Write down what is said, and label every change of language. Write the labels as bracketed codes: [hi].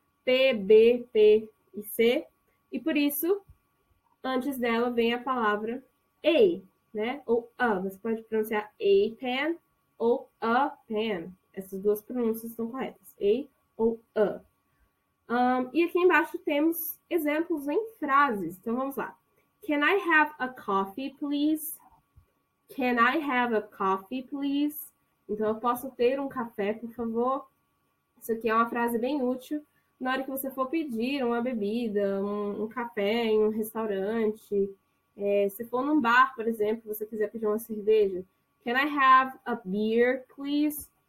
[pt] P, B, P e C. E por isso, antes dela vem a palavra a, né? Ou a. Você pode pronunciar a pen ou a pen. Essas duas pronúncias estão corretas. A ou a. E aqui embaixo temos exemplos em frases. Então vamos lá. [en] Can I have a coffee, please? Can I have a coffee, please? [pt] Então eu posso ter um café, por favor? Isso aqui é uma frase bem útil na hora que você for pedir uma bebida, um café em um restaurante. Se for num bar, por exemplo, você quiser pedir uma cerveja. [en] Can I have a beer, please?